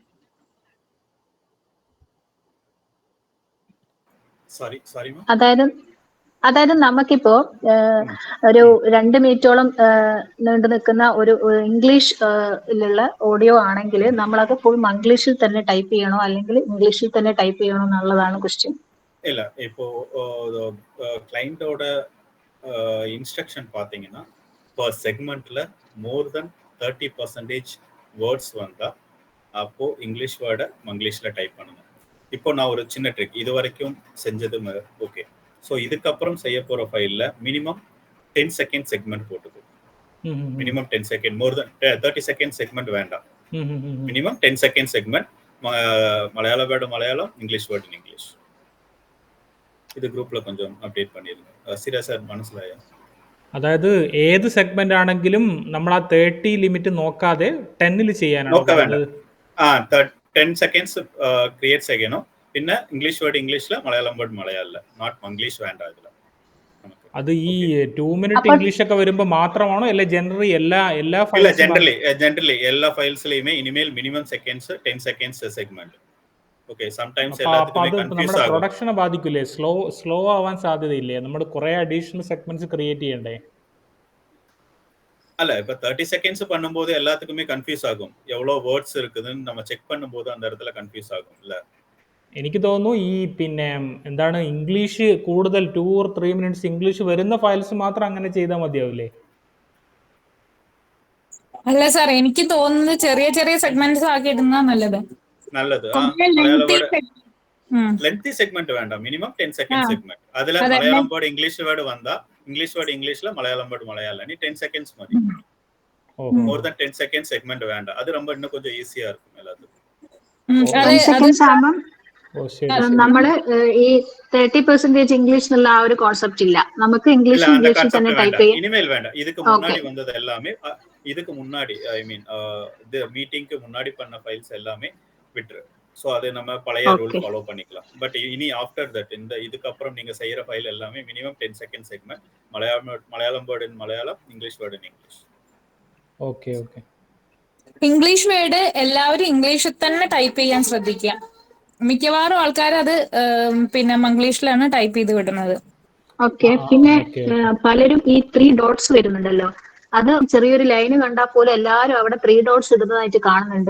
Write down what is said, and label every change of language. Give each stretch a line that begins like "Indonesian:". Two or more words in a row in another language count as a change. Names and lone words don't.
Malayalam: അതായത് നമുക്കിപ്പോ ഒരു 2 മിനിറ്റോളം നീണ്ടു നിൽക്കുന്ന ഒരു ഇംഗ്ലീഷിലുള്ള ഓഡിയോ ആണെങ്കിൽ നമ്മളത് ഫുൾ മംഗ്ലീഷിൽ തന്നെ ടൈപ്പ് ചെയ്യണോ അല്ലെങ്കിൽ ഇംഗ്ലീഷിൽ തന്നെ ടൈപ്പ് ചെയ്യണോ എന്നുള്ളതാണ് ക്വസ്റ്റ്യൻ. ഇല്ല, ഇപ്പോ
Tamil: ക്ലയന്റോட இன்ஸ்ட்ரக்ஷன் பார்த்தீங்கன்னா பர் செக்மெண்ட்ல
English: more than 30% words
Tamil: வந்தா அப்போ
English: English word
Tamil: மங்கிலீஷில் டைப் பண்ணணும். இப்போ நான் ஒரு சின்ன ட்ரிக் இது வரைக்கும் செஞ்சது ஓகே. ஸோ இதுக்கப்புறம் செய்ய போகிற ஃபைலில்
English: minimum 10 second segment
Tamil: போட்டுக்கும்.
English: minimum 10 second, more than 30 second segment
Tamil: வேண்டாம்.
English: minimum 10 second segment, Malayalam word
Tamil: மலையாளம்,
English: English word English.
Tamil: இத குரூப்பில் கொஞ்சம் அப்டேட் பண்ணிருங்க.
Malayalam: സീരിയസ് മനസ്സിലായോ? അതായത് ഏത് സെഗ്മെന്റ് ആണെങ്കിലും നമ്മൾ ആ 30 ലിമിറ്റ് നോക്കാതെ 10ൽ ചെയ്യാനാണ്. 10
English: seconds create
Malayalam: ചെയ്യണം. പിന്നെ
English: English word
Malayalam: ഇംഗ്ലീഷില്,
English: Malayalam word
Malayalam: മലയാള,
English: not Manglish
Malayalam: വേണ്ട ഇതിൽ. അത് ഈ 2 മിനിറ്റ് ഇംഗ്ലീഷ് ഒക്കെ വരുമ്പോൾ മാത്രമാണോ അല്ലെ ജനറലി എല്ലാ ജനറലി എല്ലാ ഫയൽസിലെയുമേ ഇനിമേൽ
English: minimum seconds 10 seconds segment.
Malayalam: നമ്മുടെ പ്രൊഡക്ഷനെ ബാധിക്കില്ലേ? സ്ലോ ആവാൻ സാധ്യതയില്ലേ? നമ്മൾ കുറെ
English: additional segments create
Malayalam: ചെയ്യണ്ടേ? അല്ല, ഇപ്പൊ
Tamil: 30 സെക്കൻഡ്സ് பண்ணும்போது எல்லாத்துக்குமே கன்ஃபியூஸ் ஆகும். எவ்வளவு வேர்ட்ஸ் இருக்குதுன்னு நம்ம செக் பண்ணும்போது அந்த இடத்துல கன்ஃபியூஸ் ஆகும் இல்ல?
Malayalam: എനിക്ക് തോന്നുന്നു ഈ പിന്നെ എന്താണ് ഇംഗ്ലീഷ് കൂടുതൽ
English: 2 or 3 minutes
Malayalam: ഇംഗ്ലീഷ് വരുന്ന ഫയൽസ് മാത്രം അങ്ങനെ ചെയ്താൽ മതിയാവില്ലേ? അല്ല സാർ, എനിക്ക് തോന്നുന്നത് ചെറിയ ചെറിയ സെഗ്മെന്റ്സ് ആക്കി ഇടുന്ന നല്ലത്.
English: lengthy segment
Malayalam: വേണ്ട,
English: minimum 10 second segment.
Malayalam: അതിൽ
English: Malayalam word English word
Malayalam: വന്നാ
English: English word
Malayalam: ഇംഗ്ലീഷില്,
English: Malayalam word Malayalam.
Malayalam: ഇനി 10 സെക്കൻഡ്സ് മതി.
English: more than 10 second segment
Malayalam: വേണ്ട.
Tamil: അത് ரொம்ப இன்னும் கொஞ்சம் ஈஸியா இருக்கும் எல்லாத்துக்கும்.
Malayalam: നമ്മള് ഈ 30% ഇംഗ്ലീഷ് എന്നുള്ള ആ ഒരു കോൺസെപ്റ്റ് ഇല്ല നമുക്ക്. ഇംഗ്ലീഷിൽ തന്നെ ടൈപ്പ് ചെയ്യാം. ഇനിമേൽ വേണ്ട.
Tamil: இதுக்கு முன்னாடி வந்தது எல்லாமே, இதுக்கு முன்னாடி
English: I mean
Tamil: இந்த மீட்டிங்க்கு முன்னாடி பண்ண ஃபைல்ஸ் எல்லாமே விட்டுரு. சோ அது நம்ம பழைய
English: rule follow
Tamil: பண்ணிக்கலாம். பட் இனி
English: after that
Tamil: இதுக்கு அப்புறம் நீங்க செய்யற ஃபைல் எல்லாமே
English: minimum 10 second segment, Malayalam word in Malayalam, English word in English.
Malayalam: ഓക്കേ.
English: English word
Malayalam: എല്ലാവരും ഇംഗ്ലീഷിൽ തന്നെ ടൈപ്പ് ചെയ്യാൻ ശ്രദ്ധിക്കുക. മിക്കവാറും ആൾക്കാർ അത് പിന്നെ മംഗ്ലീഷിലാണ് ടൈപ്പ് ചെയ്ത് വിടുന്നത്. ഓക്കെ. പിന്നെ പലരും ഈ 3 ഡോട്ട്സ് വരുന്നുണ്ടല്ലോ, അത് ചെറിയൊരു ലൈന് കണ്ടാൽ പോലും എല്ലാവരും അവിടെ 3 ഡോട്ട്സ് ഇടുന്നതായിട്ട് കാണുന്നുണ്ട്.